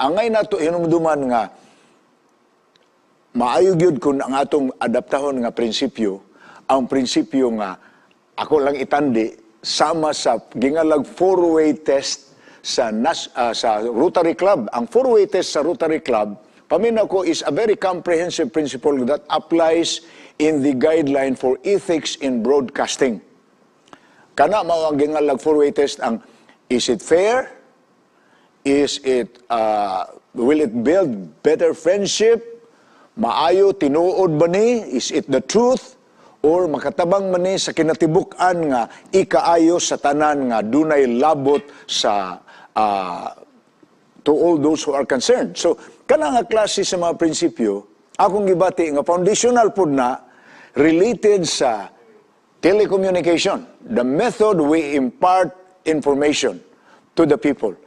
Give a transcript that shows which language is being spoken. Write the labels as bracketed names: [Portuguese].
[Cebuano] Angay nato hinumduman nga maayo gyud kun ang atong adaptahon nga prinsipyo, ang prinsipyo nga ako lang itandi sama sa gingalag four-way test sa Rotary Club. Ang four-way test sa Rotary Club, paminaw ko, [English] is a very comprehensive principle that applies in the guideline for ethics in broadcasting. [Cebuano] Kana mao ang gingalag four-way test ang [English] is it fair? Is it will it build better friendship? [Cebuano] Maayo tinuod ba ni? [English] Is it the truth? [Cebuano] Or makatabang man ni sa kinatibuk-an nga ikaayo sa tanan nga dunay labot sa [English] to all those who are concerned. [Cebuano] So kana nga klase sa mga prinsipyo akong gibati nga foundational pud na related sa telecommunication, [English] the method we impart information to the people.